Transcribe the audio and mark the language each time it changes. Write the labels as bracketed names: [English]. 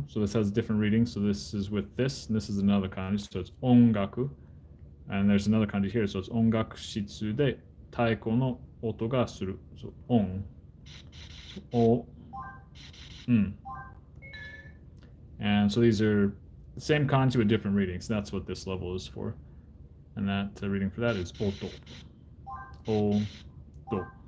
[English] So this has different readings. So this is with this, and this is another kanji. So it's 音楽.And there's another kanji here. So it's [Japanese] 音楽室で太鼓の音がする。 [English] So 音。お。 And so these are the same kanji with different readings. That's what this level is for. And that reading for that is oto. Oto.